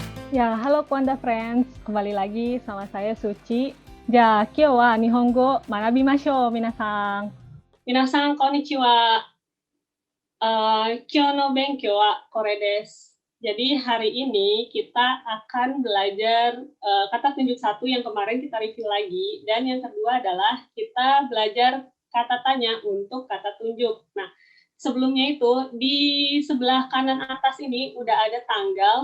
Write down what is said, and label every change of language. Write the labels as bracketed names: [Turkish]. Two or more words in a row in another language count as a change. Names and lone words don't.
[Indonesian] Ya, halo Kwanda Friends. Kembali lagi sama saya Suci. [Japanese] じゃ、今日は日本語学びましょう、皆さん. 皆さん、こんにちは。今日の勉強はこれです. [Indonesian] Jadi hari ini kita akan belajar kata tunjuk satu yang kemarin kita review lagi, dan yang kedua adalah kita belajar kata tanya untuk kata tunjuk. Nah, sebelumnya itu di sebelah kanan atas ini udah ada tanggal.